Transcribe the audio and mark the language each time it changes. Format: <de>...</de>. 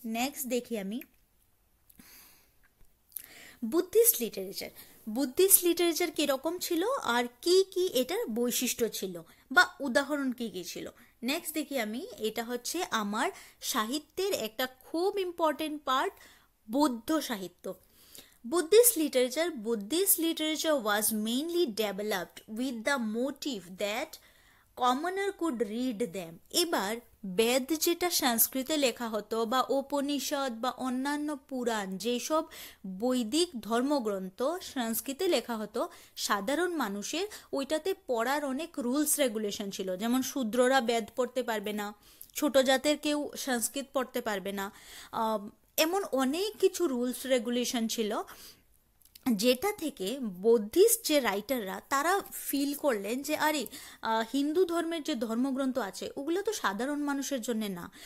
<bn>Next দেখি আমি Buddhist literature. Buddhist literature কিরকম ছিল আর কি কি এটার বৈশিষ্ট্য ছিল বা উদাহরণ কি কি ছিল? নেক্সট দেখি আমি, এটা হচ্ছে আমার সাহিত্যের একটা খুব ইম্পর্টেন্ট পার্ট, বৌদ্ধ সাহিত্য।</bn> <en>Buddhist literature was mainly developed with the motive that commoner could read them.</en> <bn>এবার বেদ যেটা সংস্কৃতে লেখা হতো বা উপনিষদ বা অন্যান্য পুরাণ, যেসব বৈদিক ধর্মগ্রন্থ সংস্কৃতে লেখা হতো, সাধারণ মানুষের ওইটাতে পড়ার অনেক রুলস রেগুলেশন ছিল। যেমন শূদ্ররা বেদ পড়তে পারবে না, ছোট জাতের কেউ সংস্কৃত পড়তে পারবে না, এমন অনেক কিছু রুলস রেগুলেশন ছিল, যেটা থেকে বৌদ্ধিস্ট যে রাইটাররা তারা ফিল করলেন যে আরে হিন্দু ধর্মের যে ধর্মগ্রন্থ আছে ওগুলো তো সাধারণ মানুষের জন্য না।</bn>